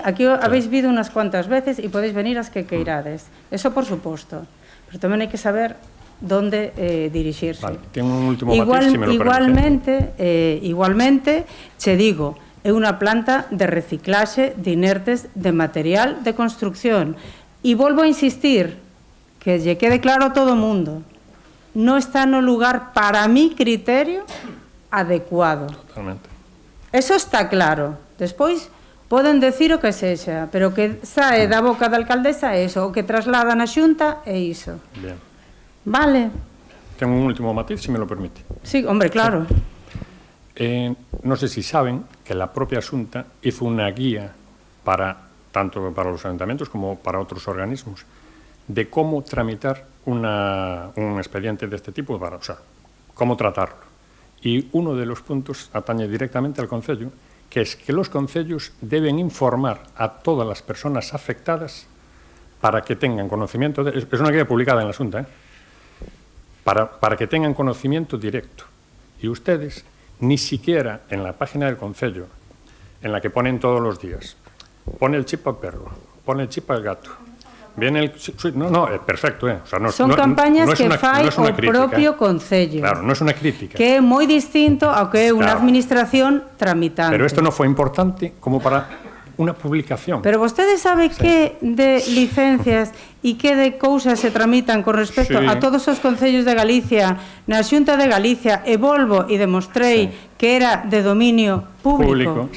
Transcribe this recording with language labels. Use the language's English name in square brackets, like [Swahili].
[Galician] Aquí habéis vido unas cuantas veces e podéis venir as que queirades. Eso por suposto. Pero tamén hai que saber donde dirixirse. [Spanish] Vale, ten un último matiz, si me lo permite. [Galician] Igualmente, che digo, é unha planta de reciclaxe de inertes de material de construcción. E volvo a insistir, que lle quede claro a todo o mundo, non está no lugar, para mi criterio, adecuado. Totalmente. Eso está claro. Despois, poden decir o que sexa, pero que sae da boca da alcaldesa é iso, o que traslada na xunta é iso. [Spanish] Bien. Vale. Tengo un último matiz, si me lo permite. Sí, hombre, claro. No sé si saben que la propia Xunta hizo una guía tanto para los ayuntamientos como para otros organismos de cómo tramitar un expediente de este tipo, o sea, cómo tratarlo. Y uno de los puntos atañe directamente al Concello, que es que los concellos deben informar a todas las personas afectadas para que tengan conocimiento. Es una guía publicada en la Xunta, para que tengan conocimiento directo. Y ustedes, ni siquiera en la página del Concello, en la que ponen todos los días, pone el chip al perro, pone el chip al gato, viene el... No, es perfecto, O sea, [Galician] son campañas que fai o propio Concello. [Spanish] Claro, no es una crítica. [Galician] Que é moi distinto ao que é unha administración tramitante. [Spanish] Pero esto no fue importante como para una publicación. [Galician] Pero vostede sabe que de licencias e que de cousas se tramitan con respecto a todos os concellos de Galicia na Xunta de Galicia, e volvo e demostrei que era de dominio público.